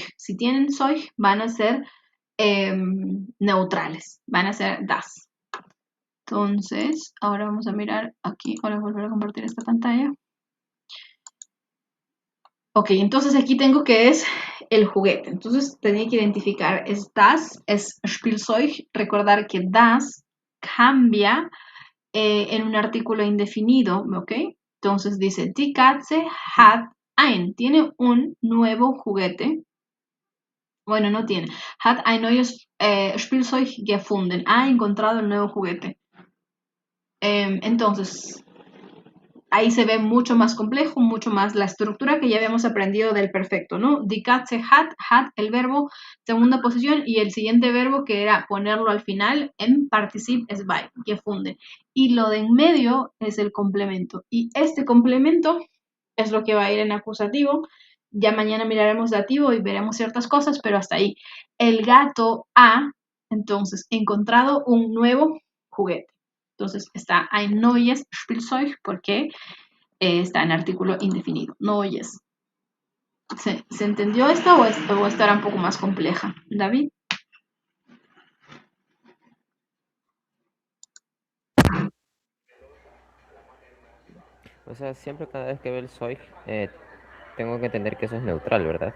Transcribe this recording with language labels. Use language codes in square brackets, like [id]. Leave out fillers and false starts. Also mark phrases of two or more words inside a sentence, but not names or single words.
[es] Si tienen Zeug, van a ser neutrales, van a ser das. Entonces, ahora vamos a mirar aquí, ahora volver a compartir esta pantalla. Ok, entonces aquí tengo que es el juguete. Entonces tenía que identificar, es das, es Spielzeug. Recordar que das cambia en un artículo indefinido, ¿ok? Entonces dice, [de] die Katze hat ein, [es] tiene un nuevo juguete. Bueno, no tiene. [de] Hat ein neues Spielzeug gefunden. [es] Ha encontrado el nuevo juguete. Entonces, ahí se ve mucho más complejo, mucho más la estructura que ya habíamos aprendido del perfecto, ¿no? [de] Die Katze hat, [es] el verbo, segunda posición, y el siguiente verbo que era ponerlo al final en [de] Partizip zwei, gefunden. [es] Y lo de en medio es el complemento. Y este complemento es lo que va a ir en acusativo. Ya mañana miraremos dativo y veremos ciertas cosas, pero hasta ahí. El gato ha, entonces, encontrado un nuevo juguete. Entonces está [de] ein neues Spielzeug [es] porque está en artículo indefinido. Neues. ¿Se entendió esto o estará un poco más compleja? David. O sea, siempre cada vez que veo el soy, tengo que entender que eso es neutral, ¿verdad?